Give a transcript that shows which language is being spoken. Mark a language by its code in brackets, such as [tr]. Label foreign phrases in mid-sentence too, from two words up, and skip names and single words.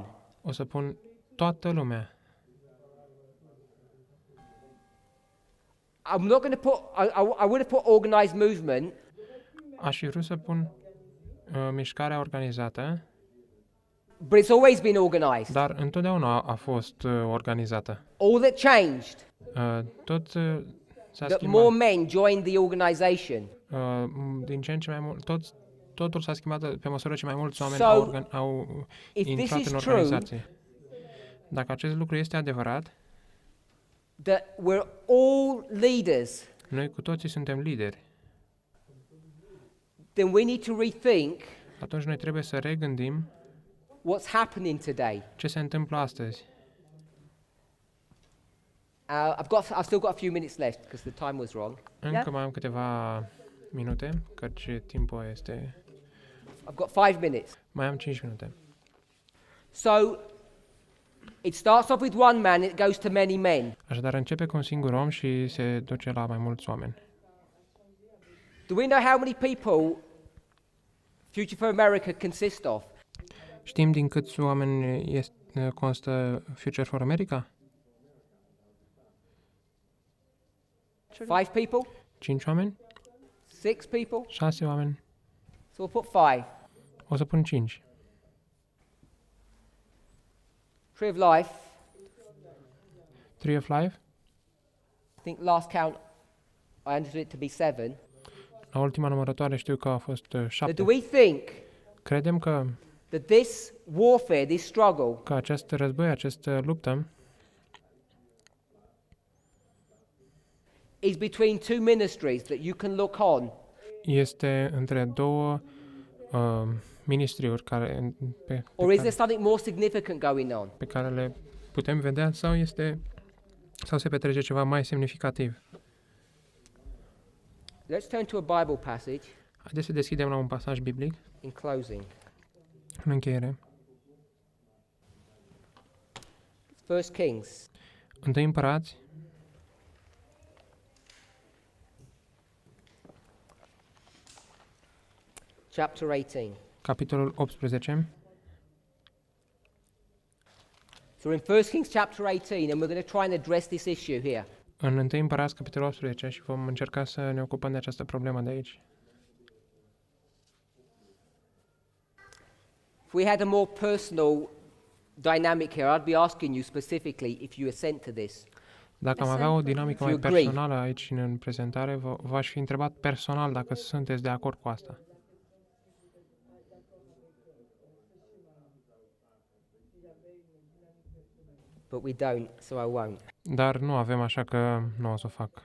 [ro] O să pun toată lumea. [en] I'm not going to put, I would have put organized movement, [ro] Aș fi vrut să pun mișcarea organizată, [en] but it's always been organized. [ro] dar întotdeauna a fost organizată. [en] All that changed, [ro] Tot s-a [en] that more [ro] schimbat. [en] men joined the organization. [ro] Din ce în ce mai mult, totul s-a schimbat pe măsură ce mai mulți oameni [en] So, [ro] au [en] If this [ro] intrat [en] is [ro] în [en] true, [ro] organizație. Dacă acest lucru este adevărat, [en] that we're all leaders, [ro] noi cu toții suntem lideri. [en] then we need to rethink [ro] Atunci noi trebuie să regândim [en] what's happening today. [ro] ce se întâmplă astăzi. [en] I've still got a few minutes left because the time was wrong. [ro] Încă mai am câteva minute, căci timpul este... [en] I've got 5 minutes. [ro] Mai am 5 minute. [en] So it starts off with one man, it goes to many men. [ro] Așadar, începe cu un singur om și se duce la mai mulți oameni. [en] Do we know how many people Future for America consist of? [ro] Știm din câți oameni constă Future for America? [en] 5 people? [ro] 5 oameni? [en] 6 people? [ro] 6 oameni? [en] So we'll put 5. [ro] O să pun 5. [en] Tree of Life, [ro] Tree of Life? [en] I think last count I understood it to be 7. [ro] La ultima numărătoare știu că a fost [en] So [ro] 7. [en] do we think [ro] Credem [en] that this warfare, this struggle, [ro] că acest război, această luptă [en] is between two ministries that you can look on [ro] este între două ministriuri [en] or is there something more significant going on? [ro] pe care le putem vedea sau se petrece ceva mai semnificativ? [en] Let's turn to a Bible passage [ro] Haideți să deschidem la un pasaj biblic [en] in closing. [ro] în încheiere. [en] 1 Kings [ro] 1 Împărați, [en] chapter 18. [ro] capitolul 18. [en] So we're in 1 Kings chapter 18 and we're going to try and address this issue here. [ro] În 1 Împărați, capitolul 18 și vom încerca să ne ocupăm de această problemă de aici. [en] If we had a more personal dynamic here, I'd be asking you specifically if you assent to this. [ro] Dacă am avea o dinamică mai [en] If you agree. [ro] personală aici în prezentare, v-aș fi întrebat personal dacă sunteți de acord cu asta. [en] But we don't, so I won't. [ro] Dar nu avem, așa că nu o să o fac.